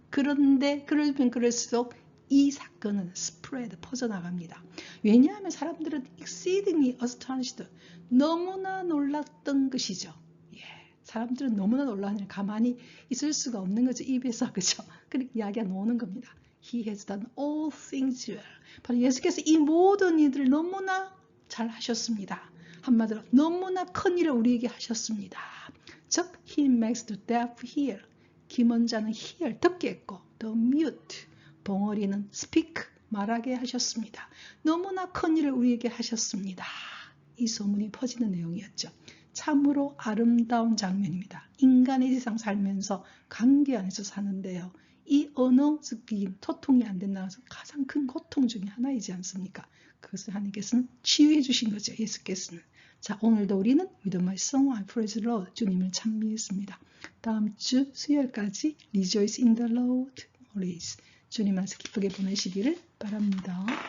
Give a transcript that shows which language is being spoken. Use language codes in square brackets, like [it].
[ko] 그런데 그러면 그럴수록 이 사건은 spread 퍼져나갑니다. 왜냐하면 사람들은 [en] exceedingly astonished [ko] 너무나 놀랐던 것이죠. 예, 사람들은 너무나 놀라니 가만히 있을 수가 없는 거죠. 입에서 그죠? 그렇게 이야기가 나오는 겁니다. [en] He has done all things well. [ko] 바로 예수께서 이 모든 일들을 너무나 잘 하셨습니다. 한마디로 너무나 큰 일을 우리에게 하셨습니다. 즉, [en] he makes the deaf hear. [ko] 귀먼 자는 hear, 듣게 했고, [en] the mute, [ko] 벙어리는 speak, 말하게 하셨습니다. 너무나 큰 일을 우리에게 하셨습니다. 이 소문이 퍼지는 내용이었죠. 참으로 아름다운 장면입니다. 인간의 세상 살면서 관계 안에서 사는데요. 이 언어 습기, 소통이 안 된다는 것은 가장 큰 고통 중에 하나이지 않습니까? 그것을 하나님께서는 치유해 주신 거죠. 예수께서는. 자, 오늘도 우리는 [en] With my song I praise the Lord [ko] 주님을 찬미했습니다. 다음 주 수요일까지 [en] Rejoice in the Lord always [ko] 주님 안에서 기쁘게 보내시기를 바랍니다.